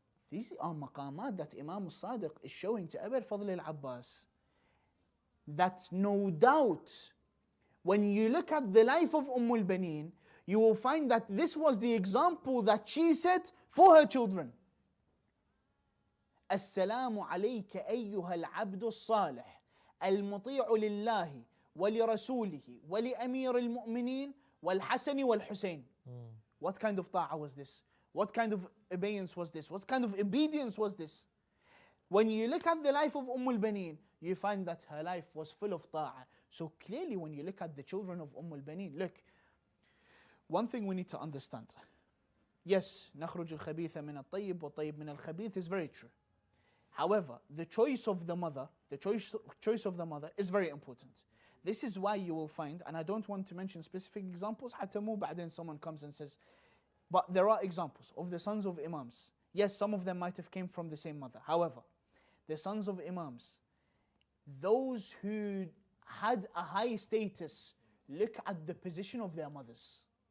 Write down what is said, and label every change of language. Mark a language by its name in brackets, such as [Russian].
[English] These are maqamat that Imam Sadiq is showing to Abu al-Fadl al-Abbas, that no doubt when you look at the life of al-Baneen, you will find that this was the example that she set for her children. [Arabic] السلام عليك أيها العبد الصالح المطيع لله ولرسوله ولأمير المؤمنين والحسن والحسين. [English] What kind of ta'ah was this? What kind of obedience was this? What kind of obedience was this? When you look at the life of al-Baneen, you find that her life was full of ta'ah. So clearly when you look at the children of al-Baneen, look, one thing we need to understand. Yes, [Arabic] نخرج الخبيث من الطيب والطيب من الخبيث [English] is very true. However, the choice of the mother, is very important. This is why you will find, and I don't want to mention specific examples, [Arabic] حتى مو بعدين [English] someone comes and says, but there are examples of the sons of Imams. Yes, some of them might have came from the same mother. However, the sons of Imams, those who had a high status, look at the position of their mothers.